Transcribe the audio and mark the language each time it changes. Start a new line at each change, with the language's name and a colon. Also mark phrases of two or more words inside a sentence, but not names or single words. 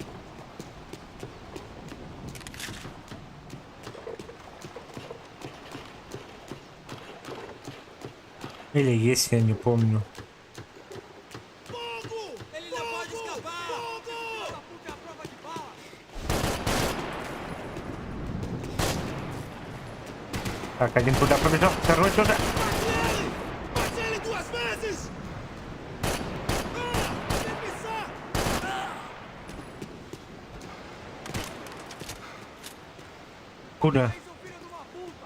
Russian: Или есть, я не помню.
Portuguese: Ele não pode escapar! Essa puta é a prova de bala!
Russian: Так, один туда побежал, второй туда.
Portuguese: Bate ele 2 vezes! Sem pisar!
Russian: Куда?
Portuguese: Seu filho de uma puta!